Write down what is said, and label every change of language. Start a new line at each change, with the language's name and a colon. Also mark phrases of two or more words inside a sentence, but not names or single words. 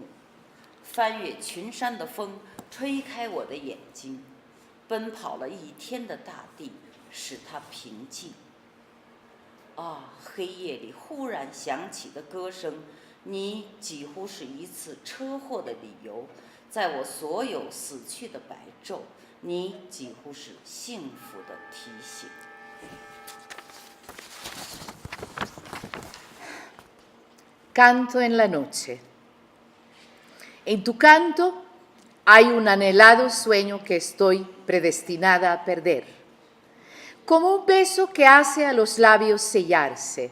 Chinese: 翻越群山的风，吹开我的眼睛，奔跑了一天的大地，使它平静。啊，黑夜里忽然响起的歌声。你几乎是一次车祸的理由，在我所有死去的白昼，你几乎是幸福的提醒。
Spanish: Canto en la noche. En tu canto hay un anhelado sueño que estoy predestinada a perder, como un beso que hace a los labios sellarse.